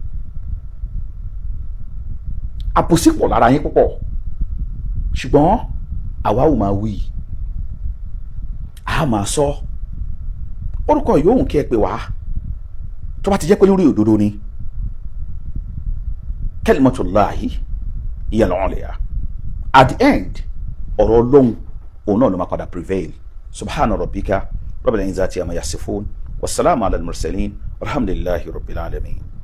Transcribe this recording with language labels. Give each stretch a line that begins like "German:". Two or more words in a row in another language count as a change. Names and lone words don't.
Yoruba: àbòsí pọ̀ lára yín púpọ̀, ṣùgbọ́n àwa ò máa wí, a máa sọ. orúkọ yòówù kí ẹ pè wá tó bá ti jẹ́ pé lórí òdodo ni,
Arabic: كلمة الله هي العليا.
English: at the end
Yoruba: ọ̀rọ̀ Ọlọ́hun òun náà ló máa padà prevail.
Arabic: سبحان ربك رب العزة عما يصفون والسلام على المرسلين والحمد لله رب العالمين.